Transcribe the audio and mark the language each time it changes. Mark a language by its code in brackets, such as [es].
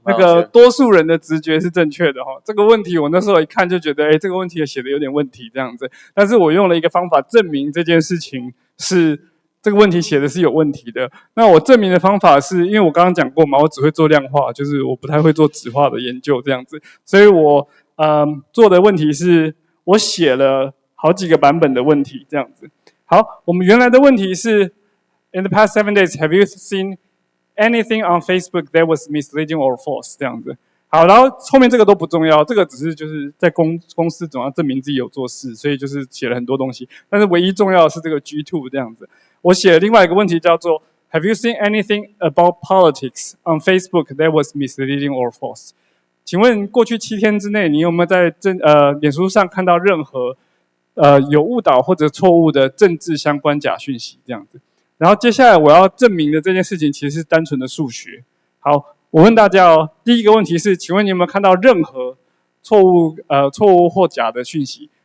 [zh] 那个多数人的直觉是正确的哈。这个问题我那时候一看就觉得，这个问题写的有点问题这样子。但是我用了一个方法证明这件事情是这个问题写的是有问题的。那我证明的方法是，因为我刚刚讲过嘛，我只会做量化，就是我不太会做质化的研究这样子，所以我做的问题是我写了好几个版本的问题这样子。好，我们原来的问题是 [en] In the past 7 days, have you seen anything on Facebook that was misleading or false [zh] 这样子。好，然后后面这个都不重要，这个只是就是在公司总要证明自己有做事，所以就是写了很多东西。但是唯一重要的是这个 G2 这样子。我写了另外一个问题叫做 [en] Have you seen anything about politics on Facebook that was misleading or false？ [zh] 请问过去7天之内，你有没有在脸书上看到任何有误导或者错误的政治相关假讯息这样子？然后接下来我要证明的这件事情其实是单纯的数学。好，我问大家哦，第一个问题是，请问你有没有看到任何错误或假的讯息？